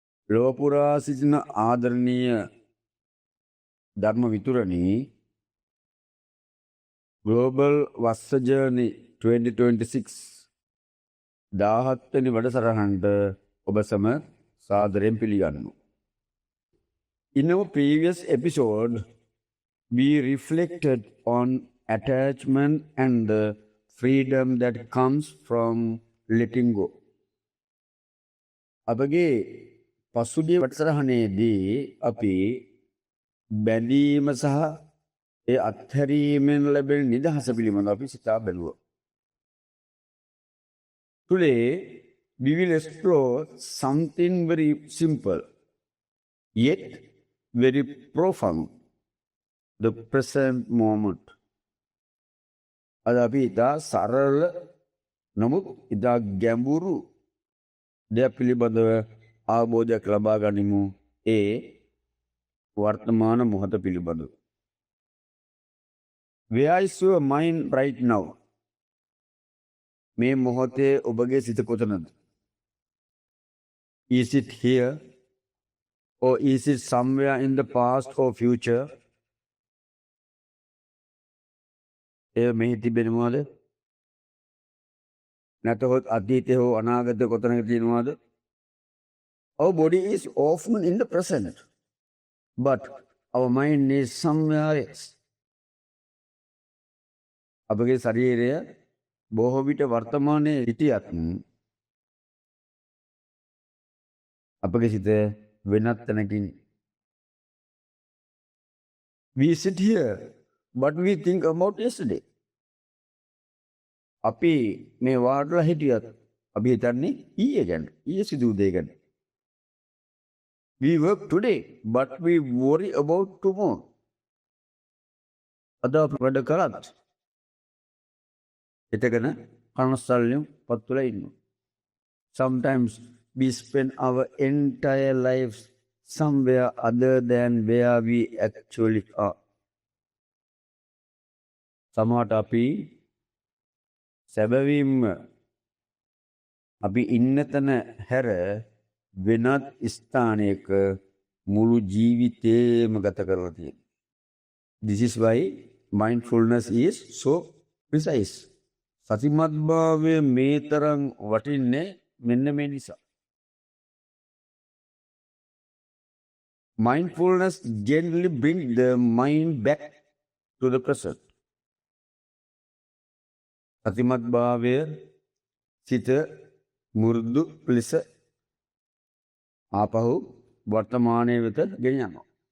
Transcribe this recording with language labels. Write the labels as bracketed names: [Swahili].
[Sinhala] ලෝපුරා සිටින ආදරණීය ධර්ම විතුරණී Global Vassa Journey 2026 17 වෙනි වැඩසටහනට ඔබ සම සාදරයෙන් පිළිගන්නවා. [English] In our previous episode, we reflected on attachment and the freedom that comes from letting go. [Sinhala] අපගේ පසුගිය වැඩසටහනේදී අපි බැඳීම සහ ඒ අත්හැරීමෙන් ලැබෙන නිදහස පිළිබඳව අපි සිතා බැලුවා. [English] Today, we will explore something very simple, yet very profound, the present moment. [Sinhala] අද අපි ඉතා සරල නමුත් ඉතා ගැඹුරු දෙයක් පිළිබඳව අවබෝධයක් ලබා ගනිමු ඒ වර්තමාන මොහොත පිළිබඳව. [English] Where is your mind right now? [Sinhala] මේ මොහොතේ ඔබගේ සිත කොතනද? [English] Is it here? Or is it somewhere in the past or future? [Sinhala] එය මෙහි තිබෙනවාද? නැතහොත් අතීතයේ හෝ අනාගතයේ කොතනක තියෙනවාද? [English] Our body is often in the present, but our mind is somewhere else. [Sinhala] අපගේ ශරීරය බොහෝ විට වර්තමානයේ සිටියත් අපගේ සිත වෙනත් තැනකින්. [English] We sit here, but we think about yesterday. [Sinhala] අපි මේ වාඩිලා හිටියත් අපි හිතන්නේ ඊයේ ගැන, ඊයේ සිදු වූ දේ ගැන. [English] We work today, but we worry about tomorrow. [Sinhala] අද අපි වැඩ කරත් හිතගෙන කනස්සල්ලෙන් පත්තුලා ඉන්නවා. [English] Sometimes we spend our entire lives somewhere other than where we actually are. [Sinhala] සමහරට අපි සැබවින්ම අපි ඉන්න තැන හැර වෙනත් ස්ථානයක මුළු ජීවිතේම ගත කරලා තියෙනවා. [English] This is why mindfulness is so precise. [Sinhala] සතිමත් භාවය මේ තරම් වටින්නේ මෙන්න මේ නිසා. [English] Mindfulness gently brings the mind back to the present. [Sinhala] සතිමත් භාවය සිත මුරුදු ලෙස ආපහු වර්තමානයේ වෙත ගෙන යනවා.